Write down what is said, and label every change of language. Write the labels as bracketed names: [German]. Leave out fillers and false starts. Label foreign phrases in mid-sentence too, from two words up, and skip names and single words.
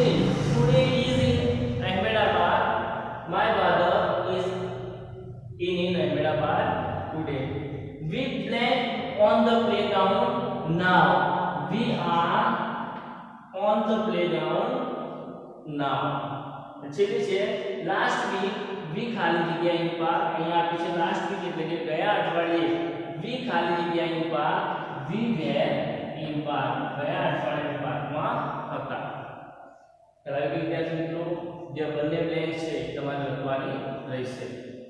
[English] today is in Ahmedabad. my father is in Ahmedabad today. we play on the playground now. we are on the playground now. [Gujarati] છેલ્લી છે [English] last week. we [Gujarati] ખાલી જગ્યા [English] in park. [Gujarati] અહીંયા આપી છે [English] last week [Gujarati] એટલે કે ગયા અઠવાડિયે. we ખાલી જગ્યા [English] in park. we were in park. [Gujarati] ગયા અઠવાડિયે પાર્કમાં હતા. ચાલો વિદ્યાર્થી મિત્રો, જે બંને બ્લેન્ક છે તમારે લખવાની રહેશે.